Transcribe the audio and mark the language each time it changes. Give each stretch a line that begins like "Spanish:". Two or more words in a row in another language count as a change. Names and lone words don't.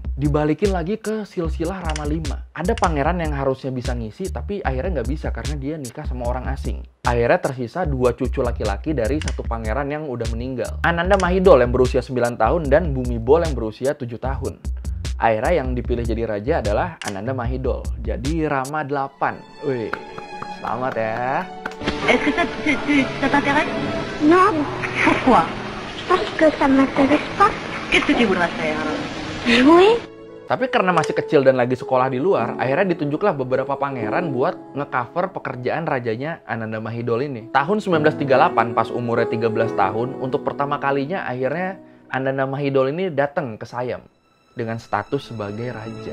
Indonesian: Dibalikin lagi ke silsilah Rama 5. Ada pangeran yang harusnya bisa ngisi, tapi akhirnya nggak bisa karena dia nikah sama orang asing. Akhirnya tersisa 2 cucu laki-laki dari satu pangeran yang udah meninggal. Ananda Mahidol yang berusia 9 tahun dan Bhumibol yang berusia 7 tahun. Akhirnya yang dipilih jadi raja adalah Ananda Mahidol. Jadi Rama 8. Wih, selamat ya.
French: Est-ce que ça t'intéresse? Non, Pourquoi? parce que ça m'intéresse pas. Qu'est-ce que tu voudrais faire alors? Jouer?
Indonesian: Tapi karena masih kecil dan lagi sekolah di luar, akhirnya ditunjuklah beberapa pangeran buat ngecover pekerjaan rajanya Ananda Mahidol ini. Tahun 1938, pas umurnya 13 tahun, untuk pertama kalinya akhirnya Ananda Mahidol ini datang ke Siam dengan status sebagai raja.